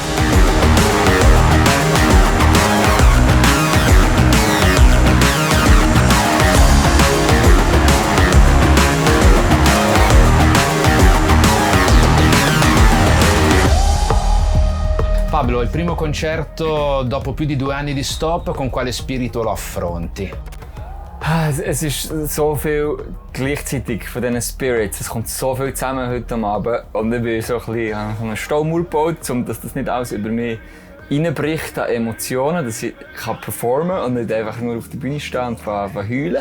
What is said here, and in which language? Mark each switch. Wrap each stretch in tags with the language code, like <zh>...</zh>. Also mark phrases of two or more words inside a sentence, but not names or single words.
<it>Pablo, il primo concerto dopo più di 2 anni di stop, con quale spirito lo affronti?</it> <de>Es ist so viel gleichzeitig von diesen Spirits. Es kommt so viel zusammen heute Abend. Und ich bin so einen Staumauer gebaut, dass das nicht alles über mich reinbricht an Emotionen, dass ich performen kann und nicht einfach nur auf der Bühne stehen und heulen.</de>